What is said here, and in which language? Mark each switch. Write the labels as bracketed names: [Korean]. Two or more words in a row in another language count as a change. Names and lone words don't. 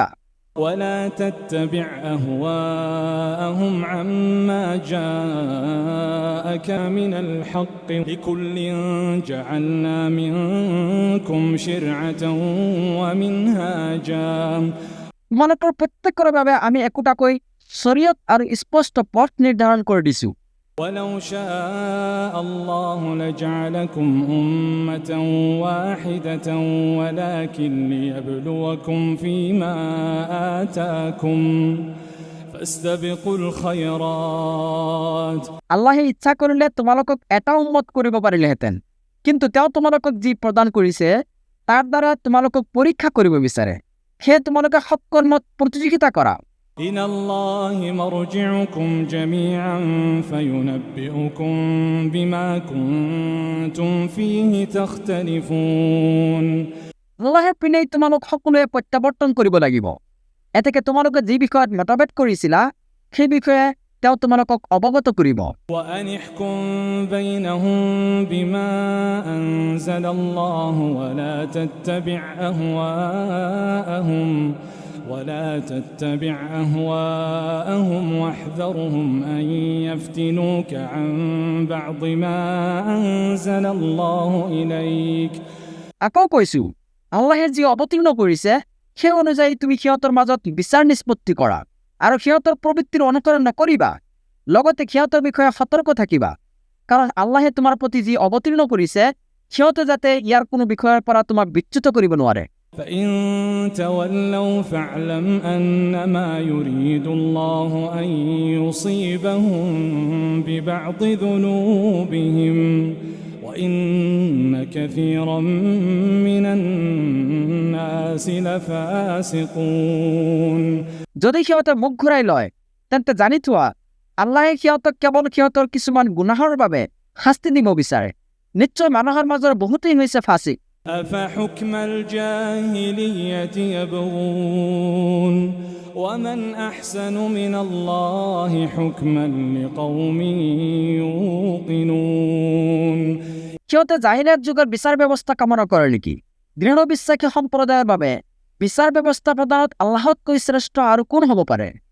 [Arabic] ولا تتبع أهواءهم عما جاءك من الحق لكل جعلنا منكم شرعة ومنهاجا। [Assamese] তোমালোকৰ প্ৰত্যেকৰ বাবে আমি একোটাকৈ শৰীয়ত আৰু স্পষ্ট পথ নিৰ্ধাৰণ কৰি দিছোঁ। [Arabic] ولو شاء الله لجعلكم أمة واحدة ولكن ليبلوكم فيما آتاكم فاستبقوا الخيرات। [Assamese] আল্লাহে ইচ্ছা কৰিলে তোমালোকক এটা উম্মত কৰিব পাৰিলেহেঁতেন, কিন্তু তেওঁ তোমালোকক যি প্ৰদান কৰিছে তাৰ দ্বাৰা তোমালোকক পৰীক্ষা কৰিব বিচাৰে, সেয়ে তোমালোকে সৎকৰ্মত প্ৰতিযোগিতা কৰা। [Arabic] إلى الله مرجعكم جميعا فينبئكم بما كنتم فيه تختلفون। [Assamese] আল্লাহে পিনেই তোমালোক সকলোৱে প্ৰত্যাৱৰ্তন কৰিব লাগিব। এতেকে তোমালোকে যি বিষয়ত মতভেদ কৰিছিলা সেই বিষয়ে তেওঁ তোমালোকক অৱগত কৰিব। [Arabic] وأن احكم بينهم بما أنزل الله ولا تتبع أهواءهم واحذرهم أن يفتنوك عن بعض ما أنزل الله إليك। [Assamese] আকৌ কৈছোঁ, আল্লাহে যি অৱতীৰ্ণ কৰিছে সেই অনুযায়ী তুমি সিহঁতৰ মাজত বিচাৰ নিষ্পত্তি কৰা আৰু সিহঁতৰ প্ৰবৃত্তিৰ অনুকৰণ নকৰিবা, লগতে সিহঁতৰ বিষয়ে সতৰ্ক থাকিবা, কাৰণ আল্লাহে তোমাৰ প্ৰতি যি অৱতীৰ্ণ কৰিছে সিহঁতে যাতে ইয়াৰ কোনো বিষয়ৰ পৰা তোমাক বিচ্যুত কৰিব নোৱাৰে। [Arabic] فإن تولوا فاعلم أنما يريد الله أن يصيبهم ببعض ذنوبهم وإن كثيرا من الناس لفاسقون। [Assamese] যদি সিহঁতে মুখ ঘূৰাই লয় তেন্তে জানি থোৱা আল্লাহে সিহঁতক কেৱল সিহঁতৰ কিছুমান গুনাহৰ বাবে শাস্তি দিব বিচাৰে। নিশ্চয় মানুহৰ মাজৰ বহুতেই হৈছে ফাছিক। [Arabic] أفحكم الجاهلية يبغون ومن أحسن من الله حكما لقوم يوقنون। [Assamese] সিহঁতে জাহিলিয়াত যুগৰ বিচাৰ ব্যৱস্থা কামনা কৰে নেকি? দৃঢ় বিশ্বাসী সম্প্ৰদায়ৰ বাবে বিচাৰ ব্যৱস্থা প্ৰদানত আল্লাহতকৈ শ্ৰেষ্ঠ আৰু কোন হ'ব পাৰে?